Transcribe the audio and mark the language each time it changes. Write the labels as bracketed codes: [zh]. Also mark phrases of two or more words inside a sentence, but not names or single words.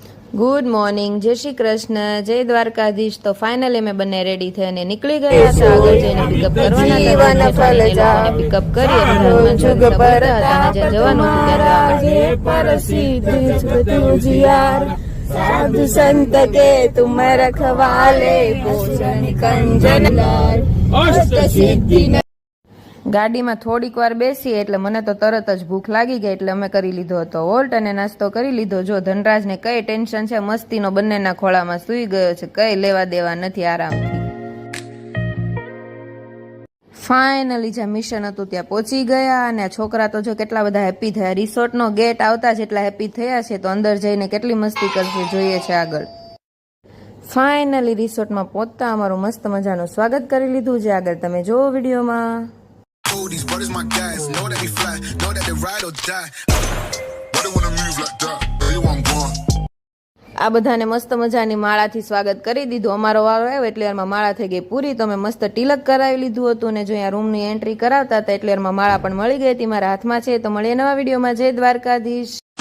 [en] Good morning, [gu] જય શ્રી કૃષ્ણ, જય દ્વારકાધીશ। તો ફાઇનલી અમે બંને રેડી થઈને નીકળી ગયા હતા આગળ જઈને પિકઅપ કરવાના હતા। લોકોને પિકઅપ કરી અને હનુમાન ચાલીસા બોલતા હતા અને જ્યાં જવાનું હતું ત્યાં [awa] साधु संत के तुम रखवाले भोजन कंजन लाल अष्ट सिद्धि। [gu] ગાડીમાં થોડીક વાર બેસી એટલે મને તો તરત જ ભૂખ લાગી ગઈ એટલે અમે કરી લીધો હતો હોલ્ટ અને નાસ્તો કરી લીધો। જો ધનરાજને કઈ ટેન્શન છે, મસ્તીનો બંનેના ખોળામાં સૂઈ ગયો છે, કઈ લેવા દેવા નથી, આરામથી। ફાઇનલી જ્યાં મિશન હતું ત્યાં પહોંચી ગયા અને આ છોકરા તો જો કેટલા બધા હેપી થયા। રિસોર્ટનો ગેટ આવતા જ એટલા હેપી થયા છે, તો અંદર જઈને કેટલી મસ્તી કરશે જોઈએ છે આગળ। ફાઇનલી રિસોર્ટમાં પહોંચતા અમારું મસ્ત મજાનું સ્વાગત કરી લીધું છે, આગળ તમે જોવો વિડીયોમાં। [en] These brothers my guys, know that we fly, know that they ride or die. Why they wanna move like that? Where you want going? [gu] આ બધાને મસ્ત મજાની માળાથી સ્વાગત કરી દીધું। અમારો વારો આવ્યો એટલે વારમાં માળા થઈ ગઈ પૂરી, તો અમે મસ્ત તિલક કરાવી લીધું હતું ને જો અહીંયા રૂમની એન્ટ્રી કરાવતા હતા એટલે વારમાં માળા પણ મળી ગઈ હતી મારા હાથમાં છે। તો મળીએ નવા વિડીયોમાં, જય દ્વારકાધીશ।